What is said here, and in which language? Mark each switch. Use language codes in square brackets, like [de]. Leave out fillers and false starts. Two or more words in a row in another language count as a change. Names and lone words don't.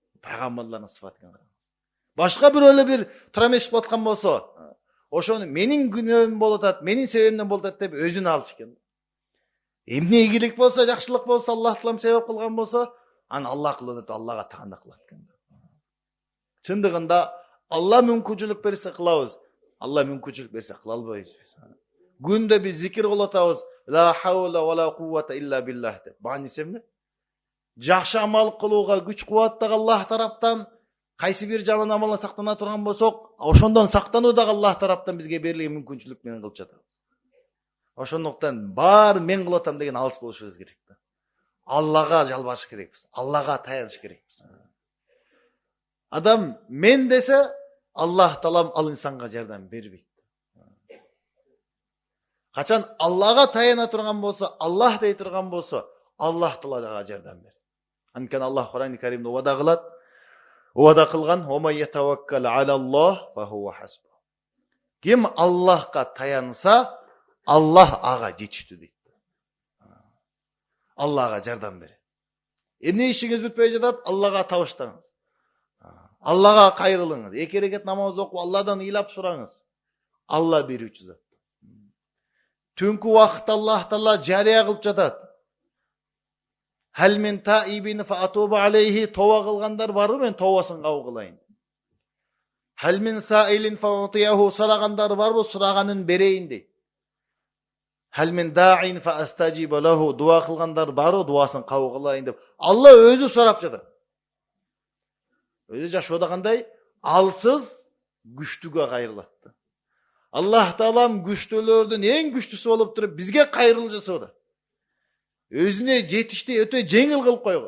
[ky] Пайгамбарлардын сыфатын караңыз. Башка бирөөлө бир турамеш кылып аткан болсо, ошону менин күнөөм болуп атат, менин себебимден болуп атат деп өзүн алчу экен. Эмне ийгилик болсо, жакшылык болсо, Аллах таалам себеп кылган болсо, аны Аллах кылып атат, Аллага таанда кылат экен. Чындыгында Алла мүмкүнчүлүк берсе кылабыз, Алла мүмкүнчүлүк берсе кыла албайбыз. Күндө биз зикир кылып атабыз, [ar] لا حول ولا قوة إلا بالله деп. [kk] Баған есемді? Жақшы амал қылуға күч қуат да Аллах тараптан, қайсы бір жаман амалдан сақтана тұрған болсақ, ошондон сақтану да Аллах тараптан бізге берілген мүмкіншілік менен кылып жатабыз. [ky] Ошондуктан бар мен кылатам деген алыс болушубуз керек. Аллага жалбарыш керекпиз. Аллага таяныш керекпиз. Адам мен десе, Аллах таалам ал инсанга жардам бербейт. Качан Аллага таяна турган болсо, Аллах дей турган болсо, Аллах таалага жардам берет. Анткени Аллах Кур'ан-ы Каримде вада кылат. Вада кылган: [ar] "ومن يتوكل على الله فهو حسبه." [ky] Ким Аллахка таянса, Аллах ага жетиштүү дейт. Аллага жардам берет. Эмне ишиңиз бүтпөй жатат? Аллага табыштаңыз. Аллага кайрылыңыз. 2 рекет намаз окуп Алладан ыйлап сураңыз. Алла берүүчү зат. Түнкү убакытта Аллах таала жарыя кылып жатат. [ar] هل من تائب فأتوب عليه, [ky] тоба кылгандар барбы, мен тобасын кабыл кылайын. [ar] هل من سائل فأعطيه, [ky] сурагандар барбы, сураганын берейин дейт. [ar] هل من داع فأستجيب له, [ky] дуа кылгандар барбы, дуасын кабыл кылайын деп. Алла өзү сурап жатат. Өзү жашоодо кандай? Алсыз күчтүүгө кайрылат. Аллах таалам күчтүүлөрдүн эң күчтүүсү болуп туруп бизге кайрылуу жасоодо. Өзүнө жетишти өтө жеңил кылып койгон.